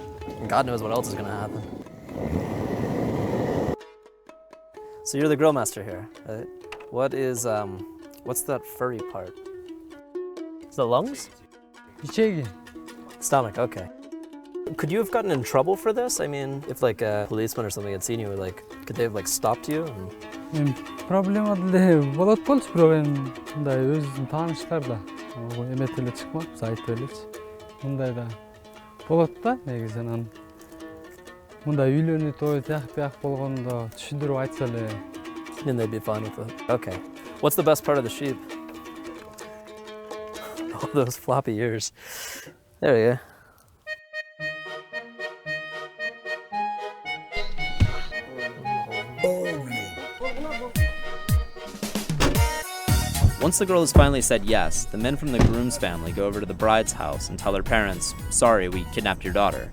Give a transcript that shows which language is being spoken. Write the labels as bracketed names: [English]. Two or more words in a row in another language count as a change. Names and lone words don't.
[English] And God knows what else is going to happen. So you're the grill master here. What's that furry part? It's the lungs? Stomach, okay. Could you have gotten in trouble for this? I mean, if like a policeman or something had seen you, could they have stopped you? [Kyrgyz] Проблема деле болот болчу, бирок эми мындай өзүбүздүн тааныштар да эмет эле чыкмаппыз, айтып элечи. Мындай да болот да негизи, анан мындай үйлөнүү той тияк бияк болгондо түшүндүрүп айтса эле. [English] Then they'd be fine with it. Okay. What's the best part of the sheep? Oh, those floppy ears. There you go. Once the girl has finally said yes, the men from the groom's family go over to the bride's house and tell their parents, sorry, we kidnapped your daughter.